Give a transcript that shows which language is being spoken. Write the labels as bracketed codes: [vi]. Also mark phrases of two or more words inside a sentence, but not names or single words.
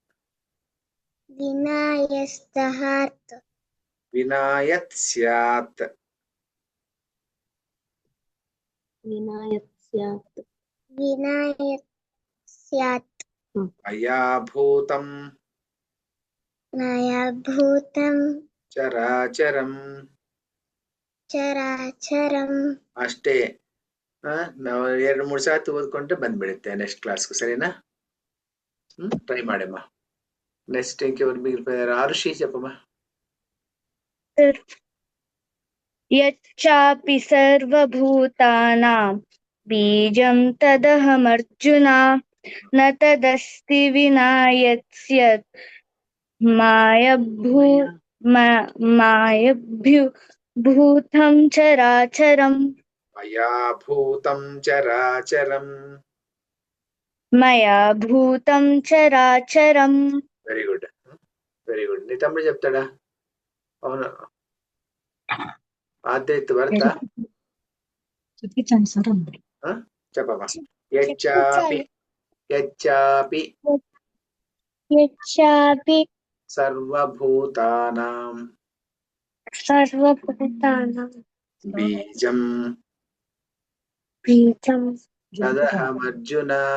[sa] विनायत् स्यात् मया भूतं ಚರಾಚರಂ [kn] ಅಷ್ಟೇ ನಾವು 2-3 ಸಾತಿ ಓದ್ಕೊಂಡ್ರೆ ಬಂದ್ಬಿಡುತ್ತೆ ನೆಕ್ಸ್ಟ್ ಕ್ಲಾಸ್ಗೂ ಸರಿನಾ ಟ್ರೈ ಮಾಡಮ್ಮ ನೆಕ್ಸ್ಟ್ [te] ఇంకెవరు మిగిలిపోయారు ఆరుషి చెప్పమ్మా [sa] यच्चापि सर्वभूतानां बीजं तदहमर्जुन न तदस्ति विना यत् स्यात् मायभूतं चराचरं मया भूतं चराचरं [en] very good [te] నీ తమ్ముడు చెప్తాడా అవును ఆద్యత్ భర్త చెప్పమ్మా [sa] యచ్చాపి సర్వభూతానాం బీజం తదహమర్జున